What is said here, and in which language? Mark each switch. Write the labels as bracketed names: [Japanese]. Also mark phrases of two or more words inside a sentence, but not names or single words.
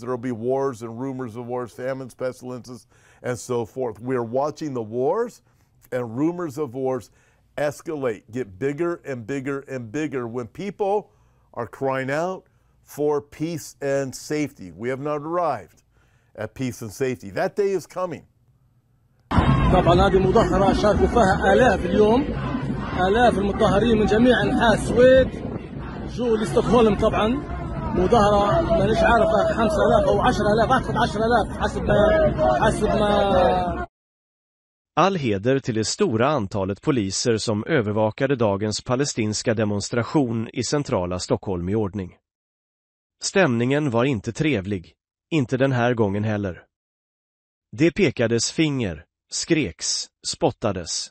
[English] There will be wars and rumors of wars, famines, pestilences, and so forth. We're watching the wars and rumors of wars escalate, get bigger and bigger and bigger when people are crying out for peace and safety. We have not arrived at peace and safety. That day is coming. [Arabic] طبعا هذه مظاهرة شاركوا فيها آلاف اليوم، آلاف المتظاهرين من جميع أنحاء السويد جو لستوكهولم. طبعا مظاهرة مانيش عارفة 5000 أو 10000، أعتقد 10000 حسب ما. [Swedish] All heder till det stora antalet poliser som övervakade dagens palestinska demonstration i centrala Stockholm i ordning. Stämningen var inte trevlig, inte den här gången heller. Det pekades finger, skreks, spottades.